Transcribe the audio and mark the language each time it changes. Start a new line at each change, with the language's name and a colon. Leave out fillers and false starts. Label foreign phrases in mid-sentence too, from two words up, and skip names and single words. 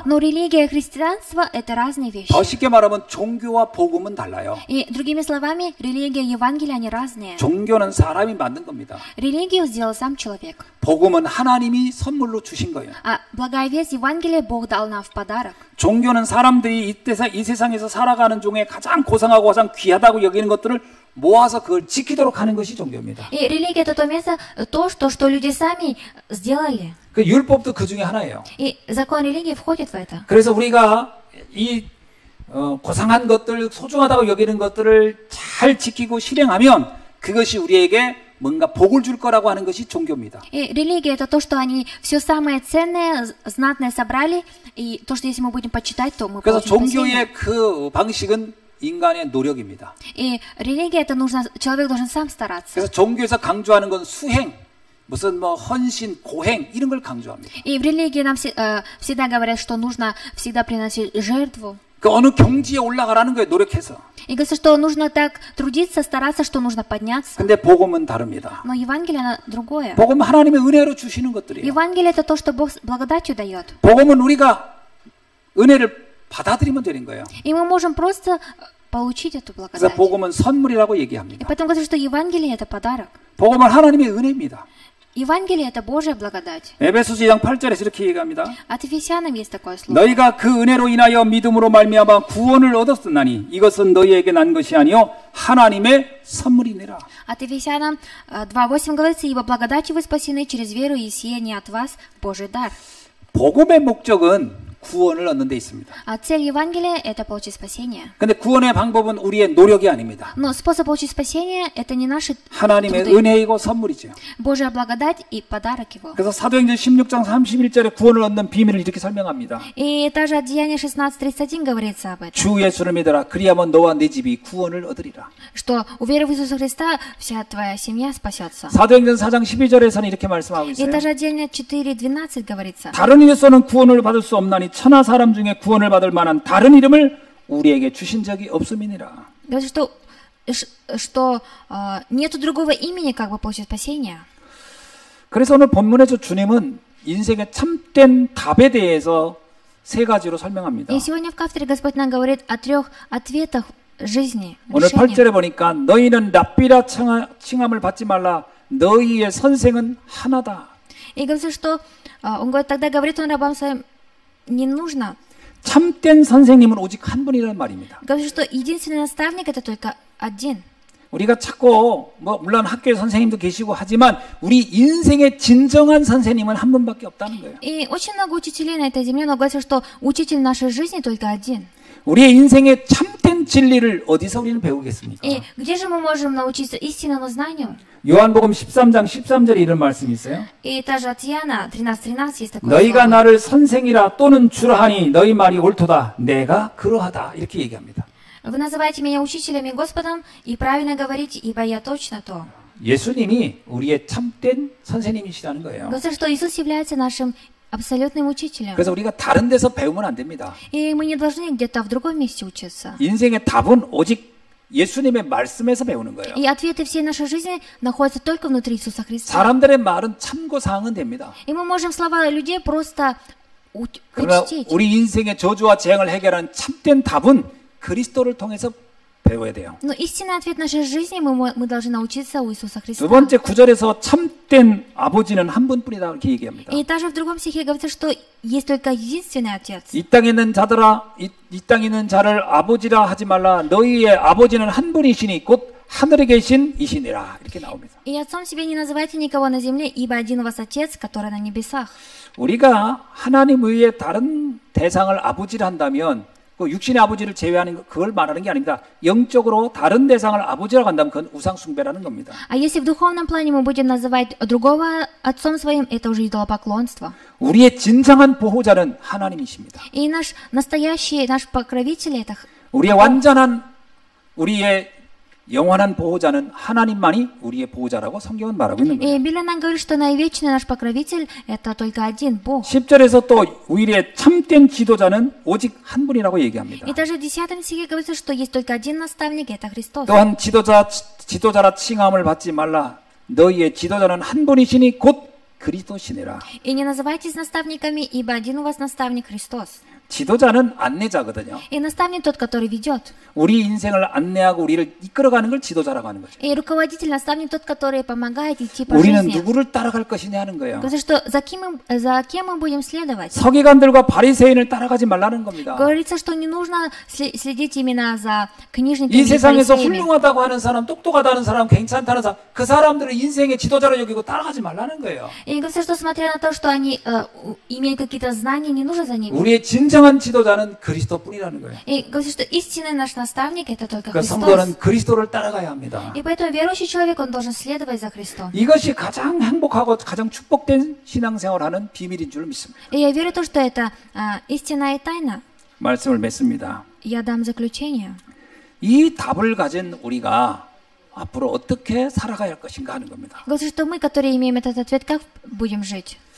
Russian: Но религия и христианство — это разные вещи.
Korean: 더 쉽게 말하면 종교와 복음은 달라요.
Russian: И другими словами, религия и Евангелие, они разные.
Korean: 종교는 사람이 만든 겁니다.
Russian: Религию сделал сам человек.
Korean: 복음은 하나님이 선물로 주신 거예요.
Russian: А благая весть Евангелия Бог дал нам в подарок.
Korean: 종교는 사람들이 이 세상에서 살아가는 중에 가장 고상하고 가장 귀하다고 여기는 것들을 모아서 그걸 지키도록 하는 것이 종교입니다.
Russian: И религия — это то место, что люди сами сделали.
Korean: 그 율법도 그 중에 하나예요.
Russian: И закон религии входит в это.
Korean: 그래서 우리가 이 고상한 것들, 소중하다고 여기는 것들을 잘 지키고 실행하면 그것이 우리에게 뭔가 복을 줄 거라고 하는 것이 종교입니다.
Russian: И религия — это то, что они все самое ценное, знатное собрали, и то, что если мы будем почитать, то мы
Korean: 그래서
Russian: получим спасение.
Korean: 종교의 그 방식은 인간의 노력입니다.
Russian: И религия — это нужно, человек должен сам стараться.
Korean: 그래서 종교에서 강조하는 건 수행, 무슨 뭐 헌신, 고행 이런 걸 강조합니다.
Russian: И в религии нам всегда говорят, что нужно всегда приносить жертву.
Korean: 그 어느 경지에 올라가라는 거예요, 노력해서.
Russian: И говорится, что нужно так трудиться, стараться, что нужно подняться.
Korean: 근데 복음은 다릅니다.
Russian: Но Евангелие, оно другое.
Korean: 복음은 하나님의 은혜로 주시는 것들이에요.
Russian: Евангелие — это то, что Бог благодатью дает.
Korean: 복음은 우리가 은혜를 받아들이면 되는 거예요.
Russian: И мы можем просто получить эту
Korean: 그래서
Russian: благодать.
Korean: 복음은 선물이라고
Russian: И
Korean: 얘기합니다.
Russian: поэтому говорится, что Евангелие — это подарок.
Korean: 복음은 하나님의 은혜입니다.
Russian: Евангелие — это Божья благодать.
Korean: 에베소서 2장 8절에서 이렇게 얘기합니다.
Russian: От Ефесянам есть такое слово.
Korean: 너희가 그 은혜로 인하여 믿음으로 말미암아 구원을 얻었으나니 이것은 너희에게 난 것이 아니요 하나님의 선물이니라.
Russian: От Ефесянам 2:8 говорится: «Ибо благодатью вы спасены через веру, и сие не от вас, Божий дар».
Korean: 복음의 목적은 구원을 얻는 데 있습니다.
Russian: А цель Евангелия — это получить спасение.
Korean: 근데 구원의 방법은 우리의 노력이 아닙니다.
Russian: Но способ получить спасение — это не наши
Korean: 하나님의
Russian: труды.
Korean: 은혜이고 선물이죠.
Russian: Божья благодать и подарок Его.
Korean: 그래서 사도행전 16장 31절에 구원을 얻는 비밀을 이렇게 설명합니다.
Russian: И также от Деяния 16:31 говорится об этом,
Korean: 주 예수를 믿어라. 그리하면 너와 네 집이 구원을 얻으리라.
Russian: что уверив в Иисуса Христа, вся твоя семья спасется.
Korean: 사도행전 4장 12절에서는 이렇게 말씀하고
Russian: И
Korean: 있어요.
Russian: также от Деяния 4:12 говорится:
Korean: 다른 이로서는 구원을 받을 수 없나니 천하 사람 중에 구원을 받을 만한 다른 이름을 우리에게 주신 적이 없음이니라.
Russian: Говорится, что нету другого имени, как бы получить спасение.
Korean: 그래서 오늘 본문에서 주님은 인생의 참된 답에 대해서 세 가지로 설명합니다.
Russian: И сегодня в кафедре Господь нам говорит о 3 ответах жизни,
Korean: 오늘
Russian: решениях.
Korean: 8절에 보니까 너희는 랍비라 칭함을 받지 말라. 너희의 선생은 하나다.
Russian: И говорится, что он говорит, тогда говорит он рабам своим: не нужно.
Korean: 참된 선생님은 오직 한 분이라는 말입니다.
Russian: Говорится, что единственный наставник — это только один.
Korean: 우리가 찾고 물론 학교에 선생님도 계시고 하지만 우리 인생의 진정한 선생님은 한 분밖에 없다는 거예요.
Russian: И очень много учителей на этой земле, но говорится, что учитель нашей жизни только один.
Korean: 우리의 인생의 참된 진리를 어디서 우리는 배우겠습니까?
Russian: И где же мы можем научиться истинному знанию?
Korean: 요한복음 13장 13절에 이런 말씀이 있어요.
Russian: И также от Иоанна 13:13 есть такое
Korean: 너희가
Russian: слово.
Korean: 나를 선생이라 또는 주라 하니 너희 말이 옳도다. 내가 그러하다. 이렇게 얘기합니다.
Russian: Вы называете меня учителем и Господом, и правильно говорите, ибо я точно то.
Korean: 예수님이 우리의 참된 선생님이시라는 거예요.
Russian: Говорится, что Иисус является нашим абсолютным учителем.
Korean: 그래서 우리가 다른 데서 배우면 안 됩니다.
Russian: И мы не должны где-то в другом месте учиться.
Korean: 인생의 답은 오직 예수님의 말씀에서 배우는 거예요.
Russian: И ответы всей нашей жизни находятся только внутри Иисуса Христа.
Korean: 사람들의 말은 참고사항은 됩니다.
Russian: И мы можем слова людей просто
Korean: 그러나
Russian: учтить.
Korean: 우리 인생의 저주와 재앙을 해결하는 참된 답은 그리스도를 통해서 배워야 돼요.
Russian: Но истинный ответ нашей жизни мы должны научиться у Иисуса Христа.
Korean: 두 번째 구절에서 참된 아버지는 한 분뿐이다 이렇게 얘기합니다.
Russian: И также в другом стихе говорится, что есть только единственный Отец.
Korean: 이 땅에 있는 자들아 이 땅에 있는 자를 아버지라 하지 말라. 너희의 아버지는 한 분이시니 곧 하늘에 계신 이시니라 이렇게 나옵니다.
Russian: И отцом себе не называйте никого на земле, ибо один у вас Отец, который на небесах.
Korean: 우리가 하나님 외에 다른 대상을 아버지라 한다면 그 육신의 아버지를 제외하는 그걸 말하는 게 아닙니다. 영적으로 다른 대상을 아버지라고 한다면 그건 우상 숭배라는 겁니다.
Russian: А если в духовном плане мы будем называть другого отцом своим, это уже идолопоклонство.
Korean: 우리의 진정한 보호자는 하나님이십니다.
Russian: И наш покровитель это
Korean: 우리의 완전한 우리의 영원한 보호자는 하나님만이 우리의 보호자라고 성경은 말하고 있는 거예요.
Russian: И Библия нам говорит, что наивечный наш покровитель это только один Бог.
Korean: 10절에서 또 우리의 참된 지도자는 오직 한 분이라고 얘기합니다.
Russian: И даже в 10 стихе говорится, что есть только один наставник, это Христос.
Korean: 또한 지도자라 칭함을 받지 말라. 너희의 지도자는 한 분이시니 곧 그리스도시니라.
Russian: И не называйтесь наставниками, ибо один у вас наставник Христос.
Korean: 지도자는 안내자거든요.
Russian: И наставник тот, который ведет.
Korean: 우리 인생을 안내하고 우리를 이끌어가는 걸 지도자라고 하는 거죠.
Russian: И руководитель, наставник тот, который помогает идти по
Korean: 우리는
Russian: жизни.
Korean: 누구를 따라갈 것이냐 하는 거예요.
Russian: Говорится, что за кем мы будем следовать?
Korean: 서기관들과 바리새인을 따라가지 말라는 겁니다.
Russian: Говорится, что не нужно следить именно за книжниками
Korean: 이
Russian: и
Korean: 세상에서
Russian: фарисеями.
Korean: 훌륭하다고 하는 사람, 똑똑하다는 사람, 괜찮다는 사람, 그 사람들을 인생의 지도자로 여기고 따라가지 말라는 거예요.
Russian: И говорится, что смотря на то, что они имеют какие-то знания, не нужно за ними.
Korean: 우리의 진정한 지도자는 그리스도뿐이라는 거예요.
Russian: И говорится, что истинный наш наставник это только
Korean: 그
Russian: Христос.
Korean: 성도는 그리스도를 따라가야 합니다.
Russian: И поэтому верующий человек, он должен следовать за Христом.
Korean: 이것이 가장 행복하고 가장 축복된 신앙생활하는 비밀인 줄 믿습니다.
Russian: И я верю в то, что это истина и тайна.
Korean: 말씀을 맺습니다.
Russian: Я дам заключение.
Korean: 이 답을 가진 우리가 앞으로 어떻게 살아가야 할 것인가 하는 겁니다.
Russian: Говорится, что мы, которые имеем этот ответ, как будем жить?